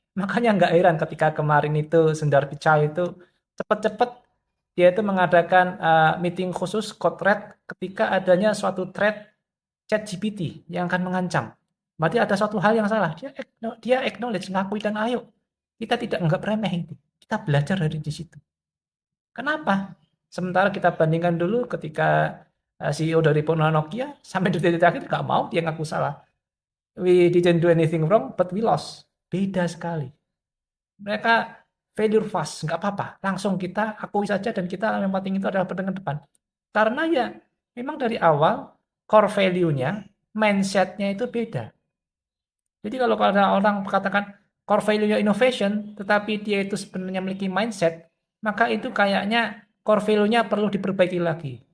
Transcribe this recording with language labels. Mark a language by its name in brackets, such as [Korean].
[Indonesian] Makanya nggak heran ketika kemarin itu Sundar Pichai itu cepat-cepat dia itu mengadakan meeting khusus code red ketika adanya suatu threat ChatGPT yang akan mengancam. Berarti ada suatu hal yang salah. Dia acknowledge, ngakui dan ayo. Kita tidak anggap remeh itu. Kita belajar dari di situ. Kenapa? Sementara kita bandingkan dulu ketika CEO dari Nokia sampai detik-detik akhir nggak mau dia ngaku salah. [English] We didn't do anything wrong, but we lost. [Indonesian] Beda sekali. Mereka failure fast, nggak apa-apa. Langsung kita akui saja dan kita yang penting itu adalah berdengan depan. Karena ya memang dari awal core value-nya, mindset-nya itu beda. Jadi kalau ada orang katakan core value-nya innovation, tetapi dia itu sebenarnya memiliki mindset, maka itu kayaknya core value-nya perlu diperbaiki lagi.